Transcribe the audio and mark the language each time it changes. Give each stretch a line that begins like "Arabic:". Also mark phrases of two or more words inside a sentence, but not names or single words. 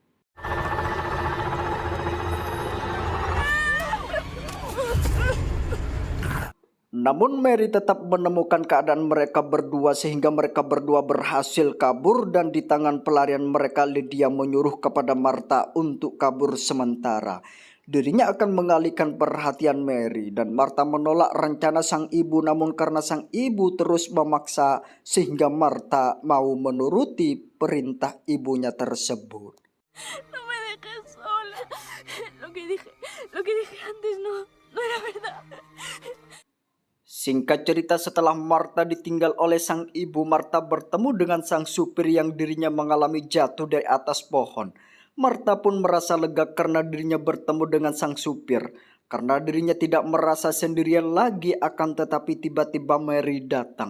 Indonesian: Namun Mary tetap menemukan keadaan mereka berdua sehingga mereka berdua berhasil kabur, dan di tangan pelarian mereka Lydia menyuruh kepada Marta untuk kabur sementara. Dirinya akan mengalihkan perhatian Mary, dan Marta menolak rencana sang ibu, namun karena sang ibu terus memaksa sehingga Marta mau menuruti perintah ibunya tersebut.
Spanish: No me dejes sola. Lo que dije antes no era verdad.
Indonesian: Singkat cerita, setelah Marta ditinggal oleh sang ibu, Marta bertemu dengan sang supir yang dirinya mengalami jatuh dari atas pohon. Marta pun merasa lega karena dirinya bertemu dengan sang supir. Karena dirinya tidak merasa sendirian lagi, akan tetapi tiba-tiba Mary datang.